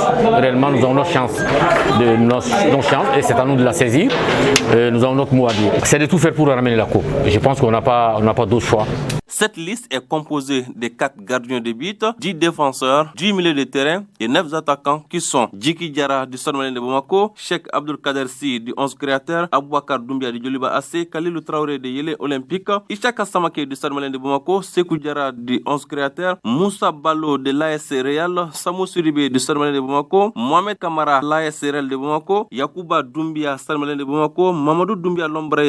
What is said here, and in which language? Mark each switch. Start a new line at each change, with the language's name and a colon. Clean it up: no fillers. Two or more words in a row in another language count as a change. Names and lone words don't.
French: Réellement, nous avons notre chance, et c'est à nous de la saisir. Nous avons notre mot à dire. C'est de tout faire pour ramener la coupe. Je pense qu'on n'a pas d'autre choix. Cette liste est composée de 4 gardiens de but, 10 défenseurs, 10 milieux de terrain et 9 attaquants qui sont Djiki Diarra du Stade Malien de Bamako, Cheikh Abdul Kader Si du 11 créateur, Aboubakar Doumbia du Djoliba AC, Khalilou Traoré de Yélé Olympique, Ishaka Samake du Stade Malien de Bamako, Sekou Diarra du 11 créateur, Moussa Ballo de l'AS Real, Samou Suribé du Stade Malien de Bamako, Mohamed Kamara l'AS Real de Bamako, Yakouba Doumbia Stade Malien de Bamako, Mamadou Doumbia Lombraye